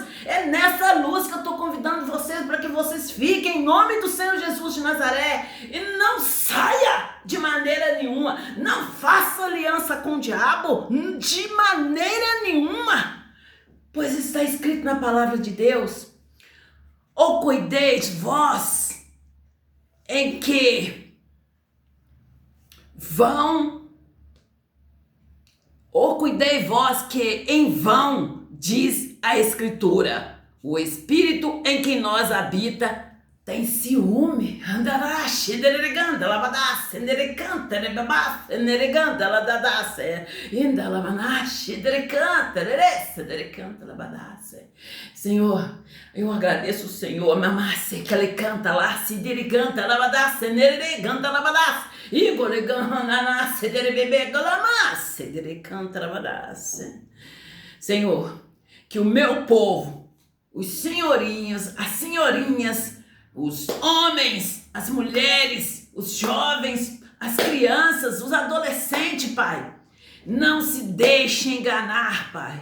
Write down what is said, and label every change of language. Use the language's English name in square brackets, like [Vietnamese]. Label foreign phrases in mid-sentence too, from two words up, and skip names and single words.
[Portuguese] É nessa luz que eu estou convidando vocês para que vocês fiquem em nome do Senhor Jesus de Nazaré e não saia de maneira nenhuma, não faça aliança com o diabo de maneira nenhuma, pois está escrito na palavra de Deus: ou cuideis vós em que cuidei vós que em vão, diz a Escritura, o Espírito em que nós habita tem ciúme. Andarache, dereganda, lavadasse, nerecanta, nebabasse, nereganda, ladadasse, indalamanache, derecanta, derece, derecanta, lavadasse. Senhor, eu agradeço o Senhor, mamasse, que ele canta lá, se diriganta, lavadasse, nereganda, lavadasse. Senhor, que o meu povo, os senhorinhos, as senhorinhas, os homens, as mulheres, os jovens, as crianças, os adolescentes, Pai, não se deixem enganar, Pai.